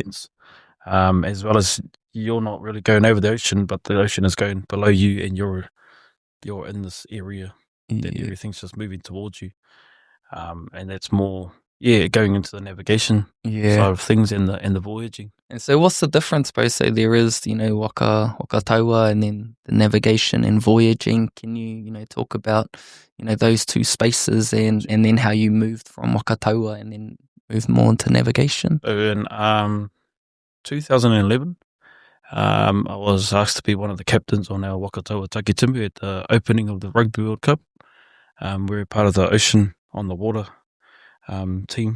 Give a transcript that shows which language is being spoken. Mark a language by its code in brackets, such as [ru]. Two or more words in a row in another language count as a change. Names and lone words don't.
[en] As well as you're not really going over the ocean, but the ocean is going below you, and you're in this area that everything's just moving towards you. And that's more, going into the navigation side of things and the voyaging. And so what's the difference, bro? So there is, [mi] waka taua, [en] and then the navigation and voyaging. Can you, talk about, those two spaces and then how you moved from [mi] waka taua [en] and then moved more into navigation? In 2011, I was asked to be one of the captains on our [mi] Waka Taua [en] Tākitimu at the opening of the Rugby World Cup. We're part of the Ocean on the Water team.